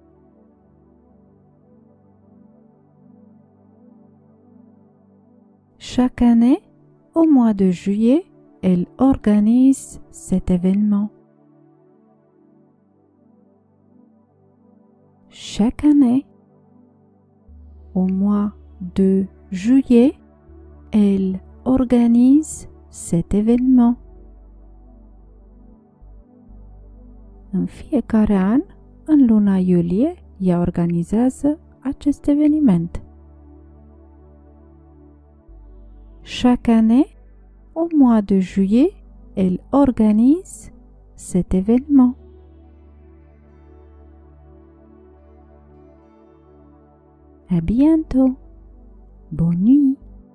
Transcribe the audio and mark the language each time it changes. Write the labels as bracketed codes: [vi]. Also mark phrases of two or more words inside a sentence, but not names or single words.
[fr] Chaque année, au mois de juillet, elle organise cet événement. Chaque année, au mois de juillet, elle organise cet événement. [ro] În fiecare an, în luna iulie, ea organizează acest eveniment. [fr] Chaque année, au mois de juillet, elle organise cet événement. À bientôt. Bonne nuit.